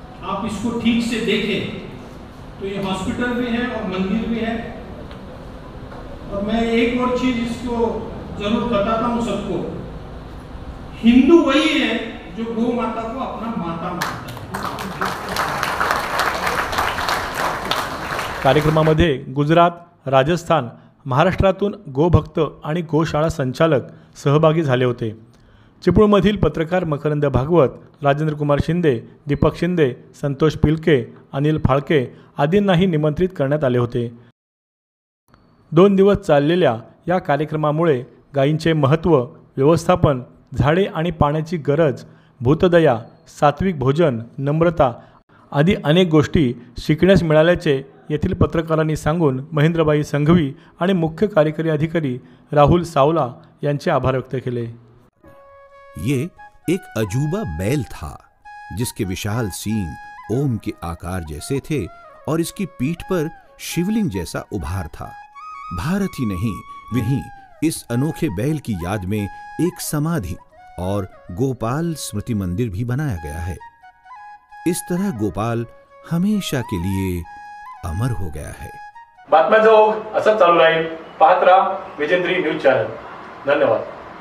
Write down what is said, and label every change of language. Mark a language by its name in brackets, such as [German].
[Hindi] आप इसको ठीक से देखें तो ये हॉस्पिटल भी है और मंदिर भी है। और मैं एक और चीज इसको जरूर बताता हूँ सबको, हिंदू वही है जो गौ माता को अपना माता मानता है। [Marathi] कार्यक्रमामध्ये गुजरात, राजस्थान, महाराष्ट्रातून गोभक्त आणि गोशाळा संचालक सहभागी झाले होते। चिपळूणमधील पत्रकार मकरंद भागवत, राजेंद्र कुमार शिंदे, दीपक शिंदे, संतोष पिलके, अनिल फाळके आदींनाही निमंत्रित करण्यात आले होते। 2 दिवस चाललेल्या या कार्यक्रमामुळे गायींचे महत्त्व, व्यवस्थापन, झाडे आणि पाण्याची गरज, भूतदया, सात्विक भोजन, नम्रता आदी अनेक गोष्टी शिकण्यास मिळाल्याचे येथील पत्रकारांनी सांगून महेंद्रबाई संघवी आणि मुख्य कार्यकारी अधिकारी राहुल सावला यांचे आभार व्यक्त केले। [Hindi] ये एक अजूबा बैल था जिसके विशाल सींग ओम के आकार जैसे थे और इसकी पीठ पर शिवलिंग जैसा उभार था। भारत ही नहीं, वहीं इस अनोखे बैल की याद में एक समाधि और गोपाल स्मृति मंदिर भी बनाया गया है। इस तरह गोपाल हमेशा के लिए अमर हो गया है। [Marathi] बातम्यांचा ओघ असंच चालू राहील। पाहत राहा विजेंद्री न्यूज चॅनल। धन्यवाद।